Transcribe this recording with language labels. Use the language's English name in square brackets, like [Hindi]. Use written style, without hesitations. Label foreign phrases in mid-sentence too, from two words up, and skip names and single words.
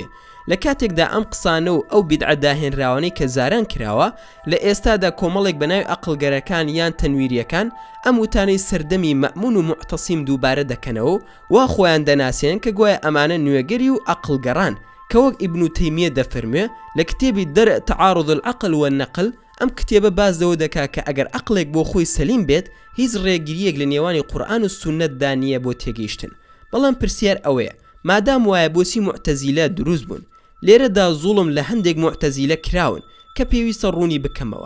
[Central Kurdish] لە کاتێکدا ئەم قسانە و ئەو بیدعە داهێنراوانەی کە زاران کراوە لە ئێستادا کۆمەڵێک بەناوی عەقڵگەرەکان یان تەنویریەکان ئەم وتانەی سەردەمی مەئمون و معتەسیم دووبارە دەکەنەوە وا خۆیان دەناسێن کە گوایە ئەمانە نوێگەری و عەقڵگەڕان، کە وەک ئیبن تەیمیە دەفەرمێ لە کتێبی دەرء تعارض العقل والنقل، ئەم کتێبە باز لەوە دەکا کە ئەگەر عەقڵێک بۆ خۆی سەلیم بێت هیچ ڕێگریەک لە نێوانی قورئان و سونەتدا نییە بۆ تێگەیشتن. بەڵام پرسیار ئەوەیە مادام وایە بۆچی معتەزیلە دروست بوون؟ لێرەدا زوڵم لە هەندێک معتەزیلە کراون کە پێویستە ڕوونی بکەمەوە.